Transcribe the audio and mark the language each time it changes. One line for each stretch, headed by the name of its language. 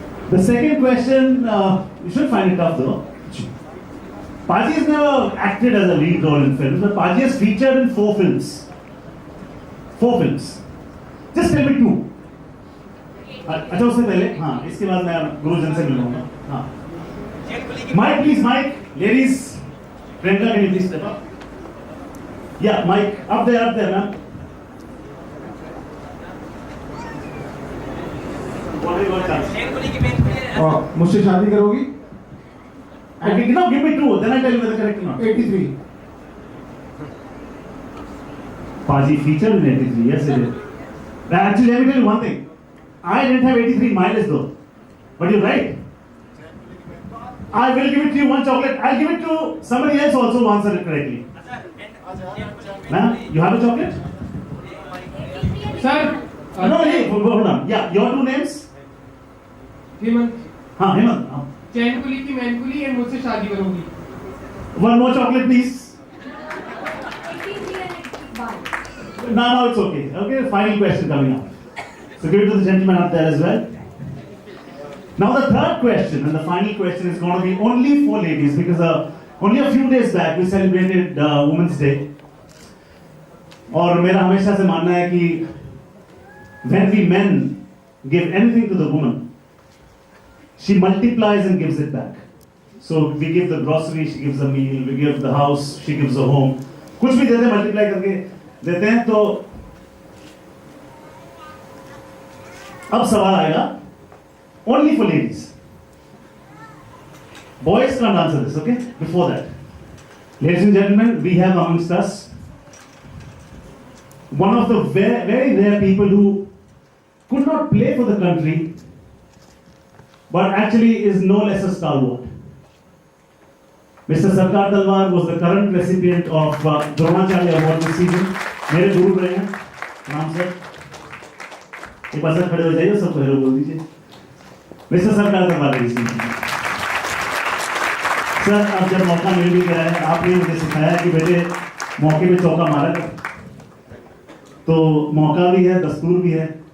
English: The second question, you should find it tough though. Paji has never acted as a lead role in films, but Paji has featured in 4 films. 4 films. Just tell me 2.
Hindi: अच्छा उससे पहले, हाँ, इसके बाद मैं गुरुजन से मिलूंगा.
English: हाँ. Mike, please, Mike. Ladies, Priyanka, can you please step up? Yeah, Mike, up there, ma'am. What are you going to ask?
Hindi: मुझसे शादी करोगी?
English: Okay, now give me 2, then I tell you whether correct or not. 83. Paji featured in 83, yes it is. Actually, let me tell you one thing. I didn't have 83 in my list though. But you're right. I will give it to you one chocolate. I'll give it to somebody else also who answered it correctly. Ma'am, you have a chocolate? Sir. No, hey, hold on. Yeah, your 2 names?
Hindi: Hemant. हाँ, हेमंत. चैन कुली की man Quli and मुझसे शादी करोगी.
English: One more chocolate, please. No, it's okay. Okay, final question coming up. So give it to the gentleman up there as well. Now the third question and the final question is going to be only for ladies because only a few days back we celebrated Women's Day.
Hindi: और मेरा हमेशा से मानना है कि
English: when we men give anything to the woman, she multiplies and gives it back. So we give the grocery, she gives a meal, we give the house, she gives a home.
Hindi: कुछ भी देते हैं multiply करके देते हैं. तो अब सवाल आएगा
English: only for ladies. Boys can't answer this, okay? Before that, ladies and gentlemen, we have amongst us one of the very, very rare people who could not play for the country, but actually is no less a stalwart. Mr. Sarkar Talwar was the current recipient of Dronacharya Award this season.
Hindi: मेरे गुरु रहे हैं. नाम sir. एक बार sir खड़े हो जाइए, सबको hello बोल दीजिए.
English: Mr.
Hindi: Sarkar Talwar is sir, अब जब मौका मिल भी गया है, आपने मुझे सिखाया कि बेटे मौके पे चौका मारा कर. तो मौका भी है, दस्तूर भी है।